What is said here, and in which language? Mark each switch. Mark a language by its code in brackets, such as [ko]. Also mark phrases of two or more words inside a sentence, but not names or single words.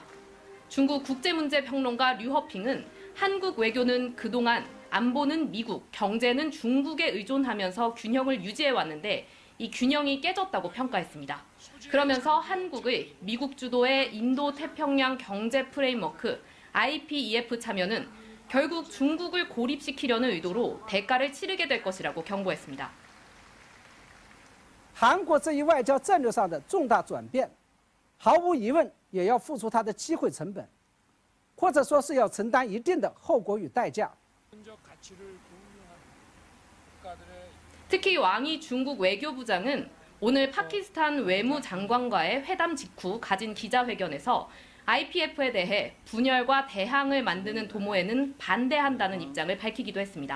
[ko] 중국 국제문제평론가 류허핑은 한국 외교는 그동안 안보는 미국, 경제는 중국에 의존하면서 균형을 유지해왔는데 이 균형이 깨졌다고 평가했습니다. 그러면서 한국의 미국 주도의 인도-태평양 경제 프레임워크 IPEF 참여는 결국 중국을 고립시키려는 의도로 대가를 치르게 될 것이라고 경고했습니다. [zh] 韩国这一外交战略上的重大转变，毫无疑问也要付出它的机会成本，或者说是要承担一定的后果与代价。 [ko] 특히 왕이 중국 외교부장은 오늘 파키스탄 외무장관과의 회담 직후 가진 기자회견에서 IPF에 대해 분열과 대항을 만드는 도모에는 반대한다는 입장을 밝히기도 했습니다.